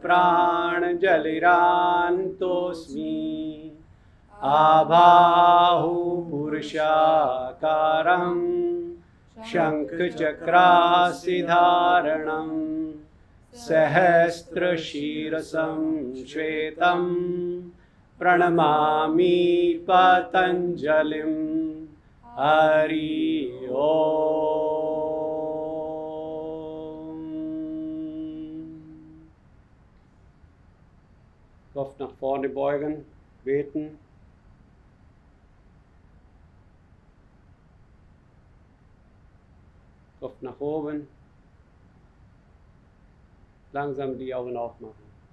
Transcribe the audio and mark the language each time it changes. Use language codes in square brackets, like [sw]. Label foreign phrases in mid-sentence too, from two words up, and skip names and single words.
[sa] प्राणजलिरान्तोऽस्मि आबाहुपुरुषाकारम् शङ्खचक्रासिधारणं सहस्रशीर्षं श्वेतं प्रणमामि पतञ्जलिं हरि ओम। [de] Kopf nach vorne beugen, beten. Kopf nach oben, langsam die Augen aufmachen.